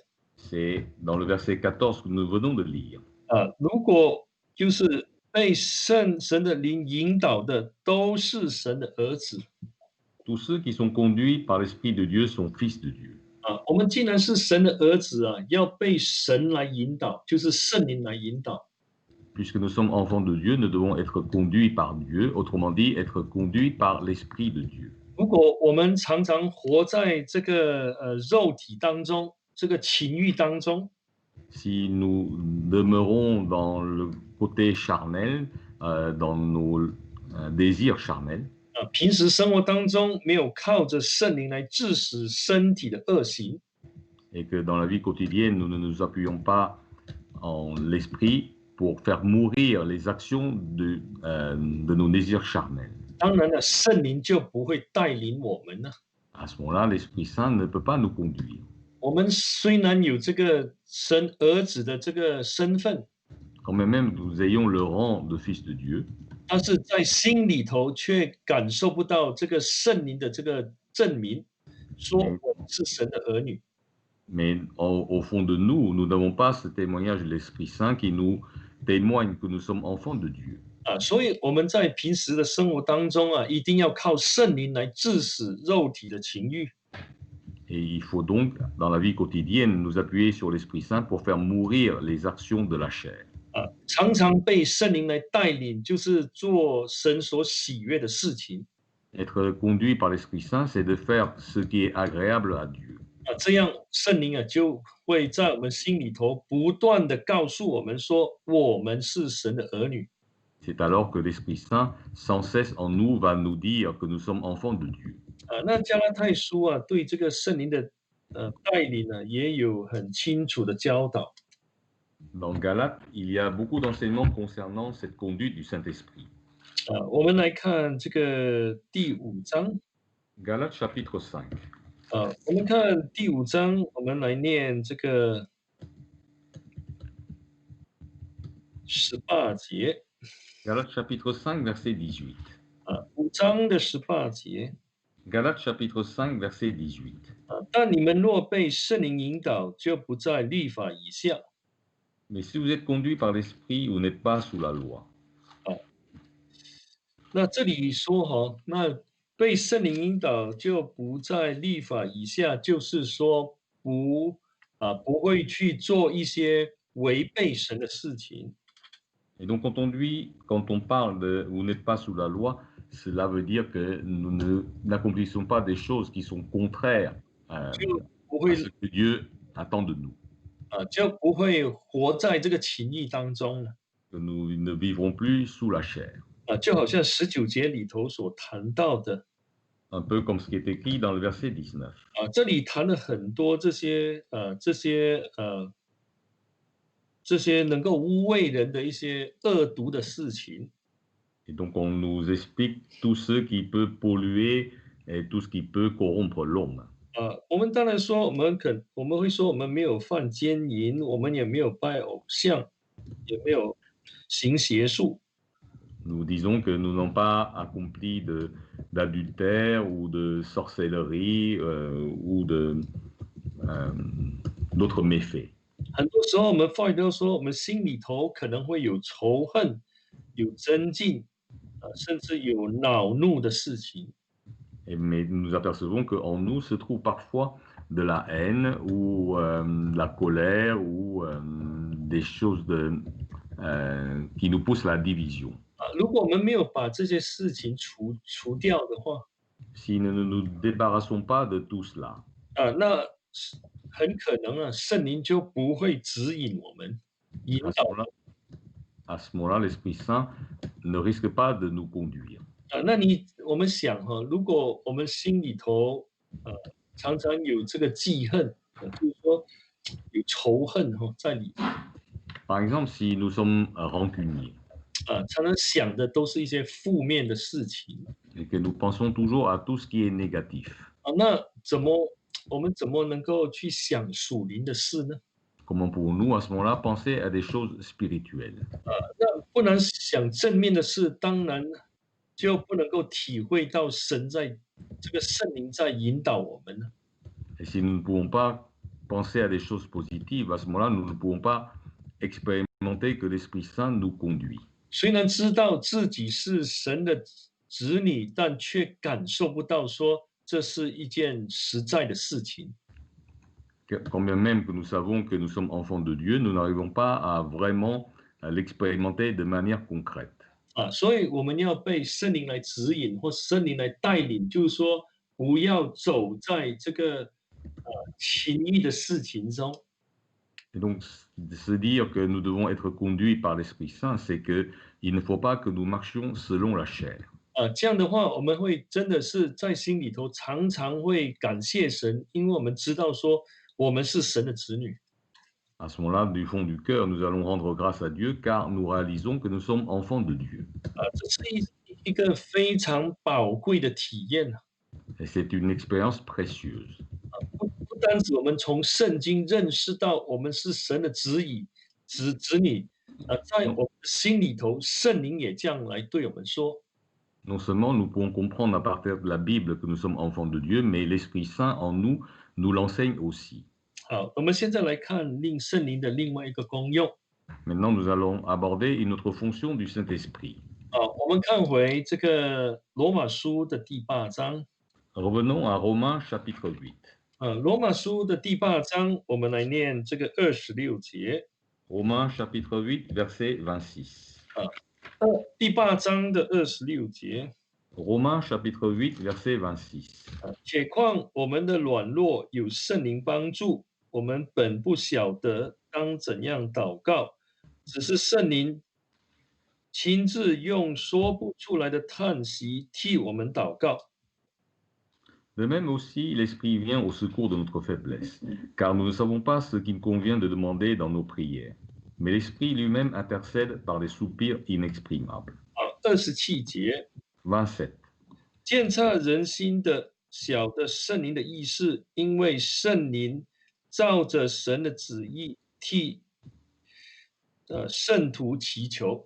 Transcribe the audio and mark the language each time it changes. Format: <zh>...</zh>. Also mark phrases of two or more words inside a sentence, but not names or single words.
<fr>C'est dans le verset 14 que nous venons de lire.</fr> <zh>如果就是被神的灵引导的，都是神的儿子。</zh> <fr>Tous ceux qui sont conduits par l'Esprit de Dieu sont fils de Dieu.</fr> <zh>我们既然是神的儿子要被神来引导，就是圣灵来引导。</zh> <fr>Puisque nous sommes enfants de Dieu, nous devons être conduits par Dieu, autrement dit, être conduits par l'Esprit de Dieu.</fr> <zh>如果我们常常活在这个肉体当中，这个情欲当中，</zh> <fr>Si nous demeurons dans le côté charnel, dans nos désirs charnels,</fr> <zh>平时生活当中没有靠着圣灵来致死身体的恶行，</zh> <fr>et que dans la vie quotidienne, nous ne nous appuyons pas en l'esprit pour faire mourir les actions de nos désirs charnels.</fr> <zh>当然了，圣灵就不会带领我们了。</zh> <fr>À ce moment-là, l'Esprit Saint ne peut pas nous conduire.</fr> <zh>我们虽然有这个神儿子的这个身份，</zh> <fr>Quand même nous ayons le rang de fils de Dieu,</fr> <zh>但是在心里头却感受不到这个圣灵的这个证明，说我们是神的儿女。</zh> <fr>mais au fond de nous, nous n'avons pas ce témoignage de l'Esprit Saint qui nous témoigne que nous sommes enfants de Dieu.</fr> <zh>所以我们在平时的生活当中一定要靠圣灵来致死肉体的情欲。</zh> <fr>Et il faut donc, dans la vie quotidienne, nous appuyer sur l'Esprit Saint pour faire mourir les actions de la chair.</fr> <zh>常常被圣灵来带领，就是做神所喜悦的事情。</zh> <fr>Être conduit par l'Esprit Saint, c'est de faire ce qui est agréable à Dieu.</fr> <zh>这样圣灵就会在我们心里头不断的告诉我们说，我们是神的儿女。</zh> <fr>C'est alors que l'Esprit Saint, sans cesse en nous, va nous dire que nous sommes enfants de Dieu.</fr> <zh>那加拉太书对这个圣灵的带领也有很清楚的教导。</zh> <fr>Dans Galates, il y a beaucoup d'enseignements concernant cette conduite du Saint-Esprit.</fr> <zh>我们来看这个第五章。</zh> <fr>Galates chapitre 5.</fr> <zh>我们看第五章，我们来念这个18节。</zh> <fr>Galates chapitre 5, verset 18.</fr> <zh>5 章的18节。</zh> <fr>Galates chapitre 5, verset 18.</fr> <zh>但你们若被圣灵引导，就不在律法以下。</zh> <fr>Mais si vous êtes conduits par l'Esprit, vous n'êtes pas sous la loi.</fr> <zh>那这里说那被圣灵引导就不在律法以下，就是说不会去做一些违背神的事情。</zh> <fr>Et donc quand on parle de vous n'êtes pas sous la loi, cela veut dire que nous n'accomplissons pas des choses qui sont contraires à</fr> <zh>就不会</zh> <fr>ce que Dieu attend de nous.</fr> <zh>就不会活在这个情欲当中了。</zh> <fr>Que nous ne vivrons plus sous la chair.</fr> <zh>就好像19节里头所谈到的。</zh> <fr>Un peu comme ce qui est écrit dans le verset 19.</fr> <zh>这里谈了很多这些能够污秽人的一些恶毒的事情。</zh> <fr>Et donc on nous explique tout ce qui peut polluer et tout ce qui peut corrompre l'homme.</fr> <zh>我们当然说，我们会说，我们没有犯奸淫，我们也没有拜偶像，也没有行邪术。</zh> <fr>Nous disons que nous n'avons pas accompli d'adultère ou de sorcellerie ou d'autres méfaits.</fr> <zh>很多时候，我们话语都说，我们心里头可能会有仇恨，有争竞，甚至有恼怒的事情。</zh> <fr>Mais nous apercevons qu'en nous se trouve parfois de la haine ou de la colère ou des choses qui nous poussent à la division.</fr> <zh>如果我们没有把这些事情除掉的话，</zh> <fr>Si nous ne nous débarrassons pas de tout cela,</fr> <zh>那很可能圣灵就不会指引我们，引导。</zh> <fr>à ce moment-là, l'Esprit Saint ne risque pas de nous conduire.</fr> <zh>那我们想如果我们心里头常常有这个记恨，就是说有仇恨在里面。</zh> <fr>Par exemple, si nous sommes rancuniers,</fr> <zh>常常想的都是一些负面的事情。</zh> <fr>et que nous pensons toujours à tout ce qui est négatif.</fr> <zh>那我们怎么能够去想属灵的事呢？</zh> <fr>Comment pouvons-nous à ce moment-là penser à des choses spirituelles?</fr> <zh>那不能想正面的事，当然就不能够体会到神在这个圣灵在引导我们呢。</zh> <fr>Et si nous ne pouvons pas penser à des choses positives, à ce moment-là, nous ne pouvons pas expérimenter que l'Esprit Saint nous conduit.</fr> <zh>虽然知道自己是神的子女，但却感受不到说这是一件实在的事情。</zh> <fr>Quand bien même que nous savons que nous sommes enfants de Dieu, nous n'arrivons pas à vraiment l'expérimenter de manière concrète.</fr> <zh>所以我们要被圣灵来指引，或圣灵来带领，就是说不要走在这个情欲的事情中。</zh> <fr>Et donc, se dire que nous devons être conduits par l'Esprit Saint, c'est qu'il ne faut pas que nous marchions selon la chair.</fr> <zh>这样的话，我们会真的是在心里头常常会感谢神，因为我们知道说我们是神的子女。</zh> <fr>À ce moment-là, du fond du cœur, nous allons rendre grâce à Dieu car nous réalisons que nous sommes enfants de Dieu.</fr> <zh>这是一个非常宝贵的体验。</zh> <fr>Et c'est une expérience précieuse.</fr> <zh>不单止我们从圣经认识到我们是神的子女，在我们心里头，圣灵也这样来对我们说。</zh> <fr>Non seulement nous pouvons comprendre à partir de la Bible que nous sommes enfants de Dieu, mais l'Esprit Saint en nous nous l'enseigne aussi.</fr> <zh>好，我们现在来看圣灵的另外一个功用。</zh> <fr>Maintenant, nous allons aborder une autre fonction du Saint-Esprit.</fr> <zh>我们看回这个罗马书的第8章。</zh> <fr>Revenons à Romains chapitre 8.</fr> <zh>罗马书的第8章，我们来念这个26节。</zh> <fr>Romains chapitre 8, verset 26.</fr> <zh>第8章的26节。</zh> <fr>Romains chapitre 8, verset 26.</fr> <zh>且况我们的软弱有圣灵帮助，我们本不晓得当怎样祷告，只是圣灵亲自用说不出来的叹息替我们祷告。</zh> <fr>De même aussi, l'Esprit vient au secours de notre faiblesse, car nous ne savons pas ce qu'il convient de demander dans nos prières. Mais l'Esprit lui-même intercède par des soupirs inexprimables.</fr> <zh>27节，</zh> <fr>27.</fr> <zh>鉴察人心的小的圣灵的意思，因为圣灵照着神的旨意替圣徒祈求。</zh>